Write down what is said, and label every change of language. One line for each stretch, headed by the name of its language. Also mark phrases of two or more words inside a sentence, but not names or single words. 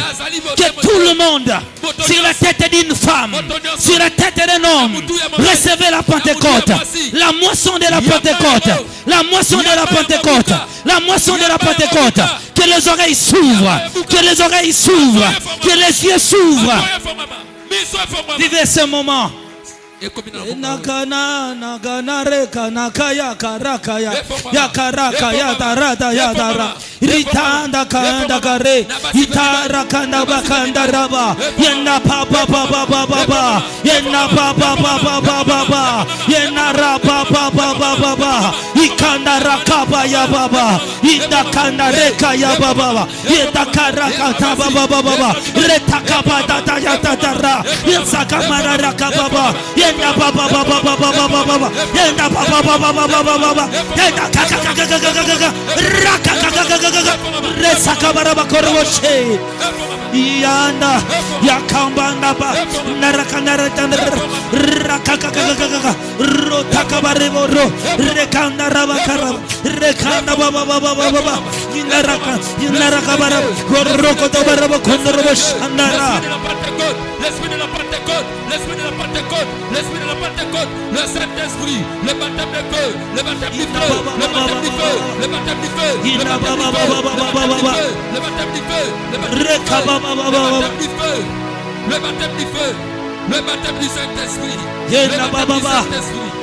French: Que tout le monde, sur la tête d'une femme, sur la tête d'un homme, recevez la Pentecôte. La moisson de la Pentecôte. La moisson de la Pentecôte. La moisson de la Pentecôte. Que les oreilles s'ouvrent. Que les oreilles s'ouvrent. Que les yeux s'ouvrent. Vivez ce moment. Nakana nakana reka nakaya karaka ya ya karaka ya darada ya dara ritanda kanda kare itara kanda bakanda raba yena papa papa papa yena papa papa papa yena raba papa papa ikanda rakaba ya baba ida kanda reka ya baba ida karaka ta baba baba retakaba data ya dara yasaka rakaba yenda baba baba baba baba baba yenda baba baba baba baba yenda kaka kaka kaka raka kaka kaka resaka baraba koroshe yanda yakambanda ba naraka naraka raka kaka kaka rotaka barebo ro rekanda raba karaba rekanda baba baba baba yinaraka baraba koroko to baraba kondoro shandara. L'esprit de la Pentecôte, l'esprit de la Pentecôte, l'esprit de la Pentecôte, le Saint-Esprit, le baptême de feu, le baptême du feu, le baptême du feu, le baptême du feu, le baptême du feu, le baptême du feu, le baptême du feu, le baptême du feu, le baptême du Saint-Esprit, le baptême du Saint-Esprit.